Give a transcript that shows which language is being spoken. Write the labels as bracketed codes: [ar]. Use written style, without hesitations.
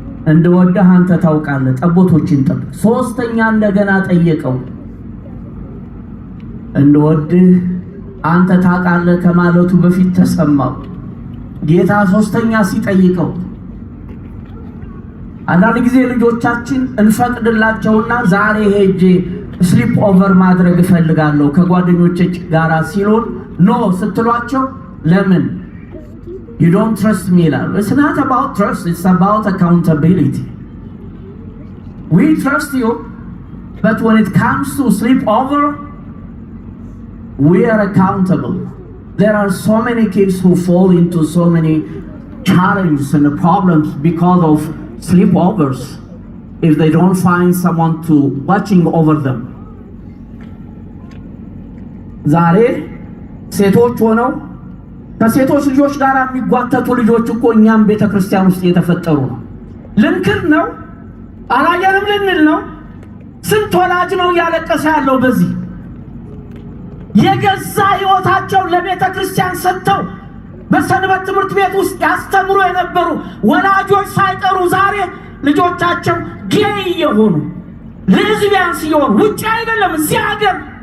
[am] እንደወደህ አንተ ታውቃለህ፣ ጠቦቶችን ጠብቅ። ሶስተኛ እንደገና ጠየቀው። እንደወደህ አንተ ታውቃለህ ከማለቱ በፊት ተሰማው። ጌታ ሶስተኛ ሲጠይቀው አንዳንድ ጊዜ ልጆቻችን እንፈቅድላቸውና ዛሬ ሄጄ ስሊፕ ኦቨር ማድረግ እፈልጋለሁ ከጓደኞቼ ጋር ሲሉን ኖ ስትሏቸው ለምን [en] you don't trust me? It's not about trust, it's about accountability. We trust you, but when it comes to sleep over, we are accountable. There are so many kids who fall into so many challenges and problems because of sleepovers if they don't find someone to watching over them. [am] ዛሬ ሴቶች ሆነው ከሴቶች ልጆች ጋር የሚጓተቱ ልጆች እኮ እኛም ቤተክርስቲያን ውስጥ የተፈጠሩ ነው። ልንክር ነው አላየንም ልንል ነው። ስንት ወላጅ ነው ያለቀሰ ያለው በዚህ የገዛ ህይወታቸው ለቤተክርስቲያን ሰጥተው በሰንበት ትምህርት ቤት ውስጥ ያስተምሩ የነበሩ ወላጆች ሳይቀሩ ዛሬ ልጆቻቸው ጌይ የሆኑ ሌዝቢያንስ የሆኑ ውጭ አይደለም እዚህ ሀገር